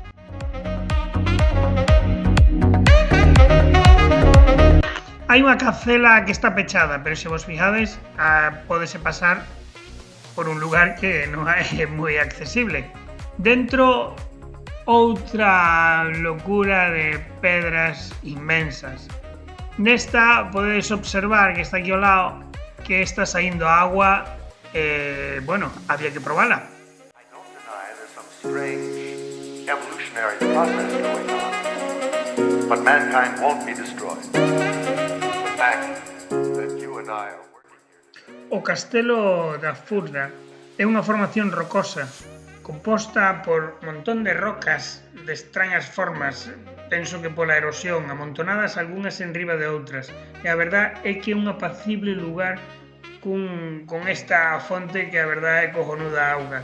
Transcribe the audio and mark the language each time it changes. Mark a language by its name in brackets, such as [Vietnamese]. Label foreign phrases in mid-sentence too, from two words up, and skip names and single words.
[Galician] Hai unha cacela que está pechada, pero se vos fijades, pódese pasar por un lugar que non é moi accesible. Dentro, outra locura de pedras inmensas. Nesta podedes observar que está aquí ao lado que está saindo agua, bueno, había que probala. [English] I don't deny there's some strange evolutionary process going on, but mankind won't be destroyed. The fact that you and I are working here today. [Galician] O Castelo da Furna é unha formación rocosa composta por un montón de rocas de extrañas formas, penso que pola erosión, amontonadas algunhas en riba de outras, e a verdad é que é un apacible lugar con esta fonte que a verdad é cojonuda auga.